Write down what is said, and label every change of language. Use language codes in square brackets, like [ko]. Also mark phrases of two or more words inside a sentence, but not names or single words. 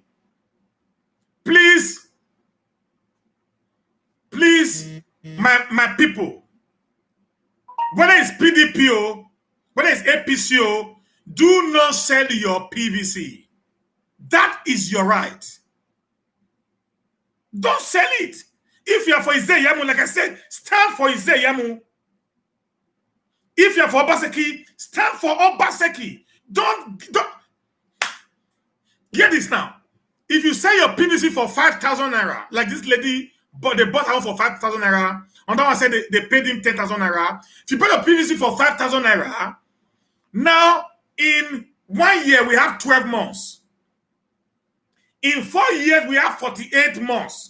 [en] Please, my people, whether it's PDPO, whether it's APCO, do not sell your PVC. That is your right. Don't sell it. If you are for Izeyamu, like I said, stand for Izeyamu. If you are for Obaseki, stand for Obaseki. Don't get this now. If you sell your PVC for 5,000 naira, like this lady, but they bought her for 5,000 naira, and that one said they paid him 10,000 naira. If you bought a PVC for 5,000 naira, now in 1 year we have 12 months. In 4 years we have 48 months.